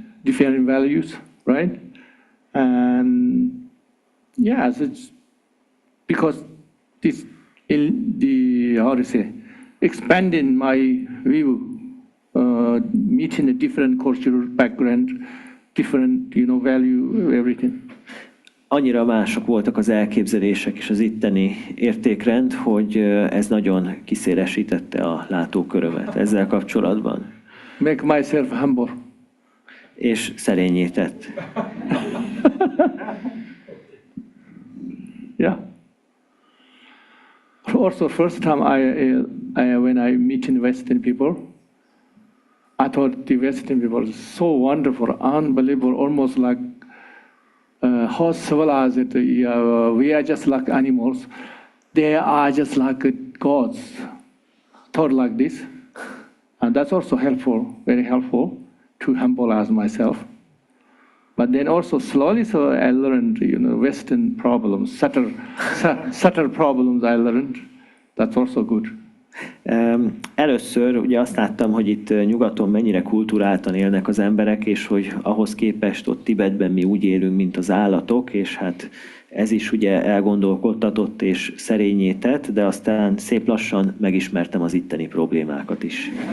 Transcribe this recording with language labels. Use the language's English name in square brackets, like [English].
[English] Different values, right? And yes, it's because this in the expanding my view, meeting a different cultural background, different value, everything. [Hungarian] annyira mások voltak az elképzelések és az itteni értékrend, hogy ez nagyon kiszélesítette a látókörömet ezzel kapcsolatban. [English] Make myself humble. [Hungarian] És szerényé tett. [English] Yeah. Also, first time when I meet in Western people, I thought the Western people are so wonderful, unbelievable, almost like how civilized. We are just like animals. They are just like gods. Thought like this, and that's also helpful, very helpful to humble myself. But then also slowly, so I learned, Western problems, subtle problems I learned. That's also good. [Hungarian] Először ugye azt láttam, hogy itt nyugaton mennyire kulturáltan élnek az emberek, és hogy ahhoz képest ott Tibetben mi úgy élünk, mint az állatok, és hát ez is ugye elgondolkodtatott és szerényé tett, de aztán szép lassan megismertem az itteni problémákat is.